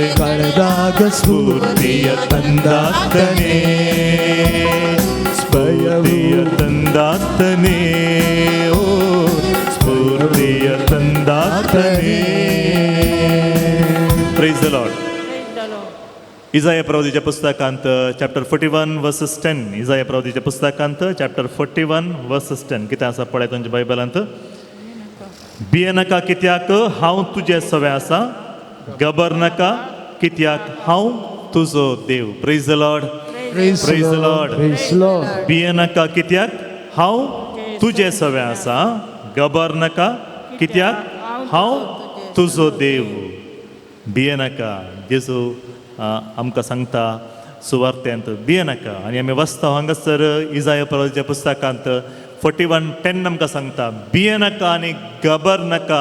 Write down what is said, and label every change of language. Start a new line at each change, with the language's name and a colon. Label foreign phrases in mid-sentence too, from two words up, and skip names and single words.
Kannada: ಕಳೆದಾಗ ಸ್ಫೂರ್ತಿಯ ತಂದಾತನೇ ಸ್ಫೂರ್ತಿಯ ತಂದಾತನೇ ಓ ಸ್ಫೂರ್ತಿಯ ತಂದಾತನೇ.
English: Praise the Lord.
Konkani: इजाया प्रवादीच्या पुस्तकांत
English: chapter 41 verses 10.
Konkani: इजाया प्रवादीच्या पुस्तकांत
English: chapter 41 verses 10
Konkani: कितें आसा पळय तुमच्या बायबलांत. भियेनाका कित्याक हांव तुजे सवे आसा, घबरनाका कित्याक हांव तुजो देव.
English: Praise the Lord. Praise Praise the Lord. Praise the Lord.
Konkani: भियेनाका कित्याक हांव तुजे सवे आसा, घबरनाका कित्याक हांव तुजो देव. भियेनाका जेजू आमकां सांगता सुवार्थेंत भियेनाका. आनी आमी वाचता हांगासर इजाया प्रवादीच्या पुस्तकांत 41:10 आमकां सांगता भियेनाका आनी घबरनाका.